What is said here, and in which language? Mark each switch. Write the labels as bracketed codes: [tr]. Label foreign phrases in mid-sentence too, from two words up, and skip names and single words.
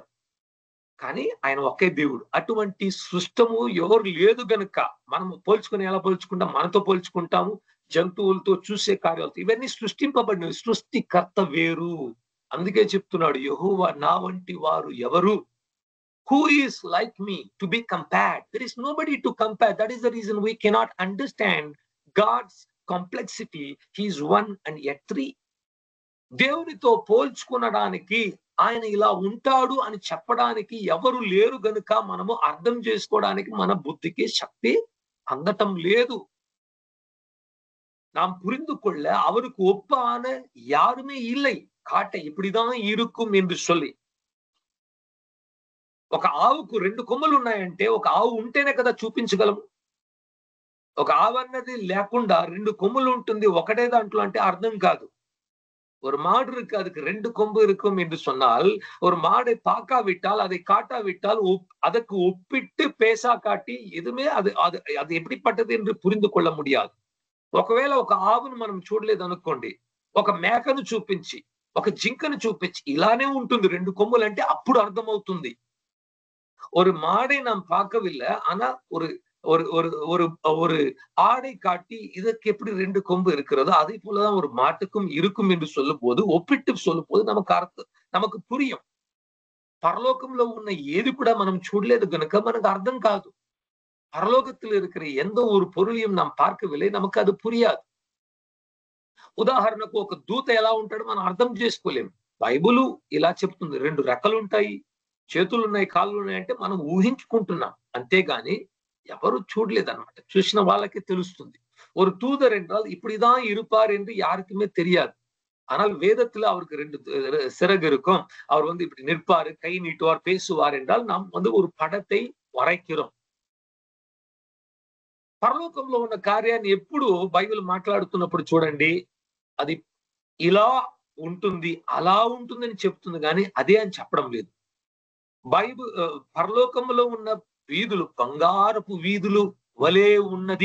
[te] కానీ ఆయన ఒకే దేవుడు. అటువంటి సృష్టము ఎవరు లేదు గనుక మనం పోల్చుకొని ఎలా పోల్చుకుంటాం? మనతో పోల్చుకుంటాము. జంతువులతో, చూసే కార్యాలతో. ఇవన్నీ సృష్టింపబడినవి. సృష్టికర్త వేరు. అందుకే చెప్తున్నాడు, యెహోవా నా వంటి వారు ఎవరు? [en] Who is like me to be compared? There is nobody to compare. That is the reason we cannot understand God's complexity. He is one and yet three. [te] దేవునితో పోల్చుకునడానికి, ఆయన ఇలా ఉంటాడు అని చెప్పడానికి ఎవరు లేరు గనుక మనము అర్థం చేసుకోవడానికి మన బుద్ధికి శక్తి అందటం లేదు. [ta] நாம் புரிந்து கொள்ள அவருக்கு ஒப்பான யாருமே இல்லை. காட்ட இப்படிதான் இருக்கும் என்று சொல்லி. [te] ఒక ఆవుకు 2 కొమ్ములు ఉన్నాయంటే, ఒక ఆవు ఉంటేనే కదా చూపించగలము. ఒక ఆవు అన్నది లేకుండా 2 కొమ్ములు ఉంటుంది ఒకటే దాంట్లో అంటే అర్థం కాదు. [ta] ஒரு மாடு இருக்கு, அதுக்கு 2 கொம்பு இருக்கும் என்று சொன்னால், ஒரு மாடை பார்க்காவிட்டால், அதை காட்டாவிட்டால், அதற்கு ஒப்பிட்டு பேசா காட்டி எதுவுமே அது அது அது எப்படிப்பட்டது என்று புரிந்து கொள்ள முடியாது. [te] ఒకవేళ ఒక ఆవును మనం చూడలేదు అనుకోండి, ఒక మేకను చూపించి, ఒక జింకను చూపించి ఇలానే ఉంటుంది 2 కొమ్ములంటే అప్పుడు అర్థమవుతుంది. [ta] ஒரு மாடை நாம் பார்க்கவில்லை, ஆனா ஒரு ஒரு ஒரு ஒரு ஒரு ஆடை காட்டி இதற்கு எப்படி 2 கொம்பு இருக்கிறதோ அதே போலதான் ஒரு மாட்டுக்கும் இருக்கும் என்று சொல்லும் போது, ఒప్పిట్టు சொல்லும் போது நமக்கு புரியும். [te] పరలోకంలో ఉన్న ఏది కూడా మనం చూడలేదు గనుక మనకు అర్థం కాదు. [ta] పరలోకத்தில் இருக்கிற எந்த ஒரு பொருளையும் நாம் பார்க்கவில்லை, நமக்கு அது புரியாது. [te] ఉదాహరణకు ఒక దూత ఎలా ఉంటాడో మనం అర్థం చేసుకోలేము. బైబిలు ఇలా చెప్తుంది, 2 రెక్కలు ఉంటాయి, చేతులు ఉన్నాయి, కాళ్ళు ఉన్నాయి అంటే మనం ఊహించుకుంటున్నాం. అంతేగాని ఎవరు చూడలేదన్నమాట. చూసిన వాళ్ళకి తెలుస్తుంది. [ta] ஒரு தூதர் என்றால் இப்படிதான் இருப்பார் என்று யாருக்குமே தெரியாது. ஆனால் வேதத்துல அவருக்கு 2 சிறகு இருக்கும். அவர் இப்படி நிற்பாரு, கை நீட்டுவார், பேசுவார் என்றால் நாம் ஒரு படத்தை వరైக்கிறோம். [te] పరలోకంలో ఉన్న కార్యాన్ని ఎప్పుడు బైబిల్ మాట్లాడుతున్నప్పుడు చూడండి, అది ఇలా ఉంటుంది, అలా ఉంటుందని చెప్తుంది కానీ అదే అని చెప్పడం లేదు. బైబిల్ పరలోకంలో ఉన్న వీధులు బంగారపు వీధులు వలె ఉన్నది.